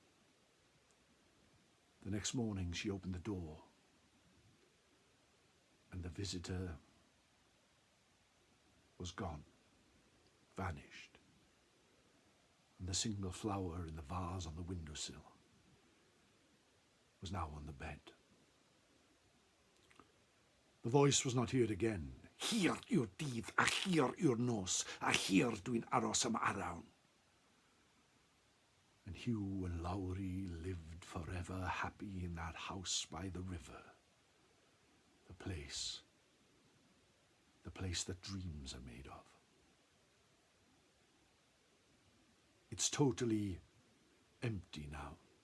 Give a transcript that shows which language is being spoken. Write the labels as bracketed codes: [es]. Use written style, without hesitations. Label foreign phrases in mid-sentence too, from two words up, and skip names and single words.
[en] The next morning she opened the door, and the visitor was gone, vanished. and the single flower in the vase on the windowsill was now on the bed. The voice was not heard again. [cy] Hir yw'r dydd, a hir yw'r nos, a hir dwi'n aros am arawn. [en] And Hugh and Lowry lived forever happy in that house by the river. The place that dreams are made of. It's totally empty now.